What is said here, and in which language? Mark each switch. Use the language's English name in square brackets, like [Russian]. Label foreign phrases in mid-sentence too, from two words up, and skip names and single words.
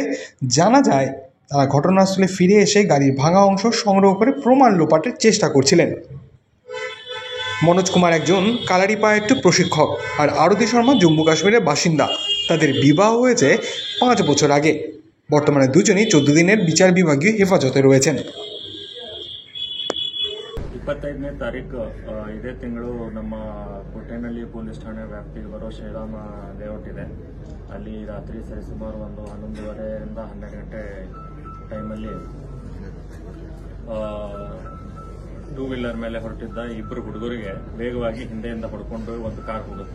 [Bangla] জানা যায় তারা ঘটনাস্থলে ফিরে এসে গাড়ির ভাঙা অংশ সংগ্রহ করে প্রমাণ লোপাটের চেষ্টা করছিলেন। মনোজ কুমার একজন কালারিপায়েট্টু প্রশিক্ষক, আর আরতি শর্মা জম্মু কাশ্মীরের বাসিন্দা। তাদের বিবাহ হয়েছে 5 বছর আগে। বর্তমানে দুজনই 14 দিনের বিচার বিভাগীয় হেফাজতে রয়েছেন। [Kannada] 25ನೇ ತಾರೀಕು ಇದೇ ತಿಂಗಳು ನಮ್ಮ ಕೋಟೆನಹಳ್ಳಿ ಪೊಲೀಸ್ ಠಾಣೆ ವ್ಯಾಪ್ತಿಗೆ ಬರೋ ಶ್ರೀರಾಮ ಲೇಔಟ್ ಇದೆ. ಅಲ್ಲಿ ರಾತ್ರಿ ಸರಿಸುಮಾರು ಒಂದು 11:30ರಿಂದ 12 ಗಂಟೆ ಟೈಮಲ್ಲಿ [English] two wheeler [Kannada] ಮೇಲೆ ಹೊರಟಿದ್ದ ಇಬ್ಬರು ಹುಡುಗರಿಗೆ ವೇಗವಾಗಿ ಹಿಂದೆಯಿಂದ ಹೊಡ್ಕೊಂಡು ಒಂದು ಕಾರ್ ಹೋಗುತ್ತೆ.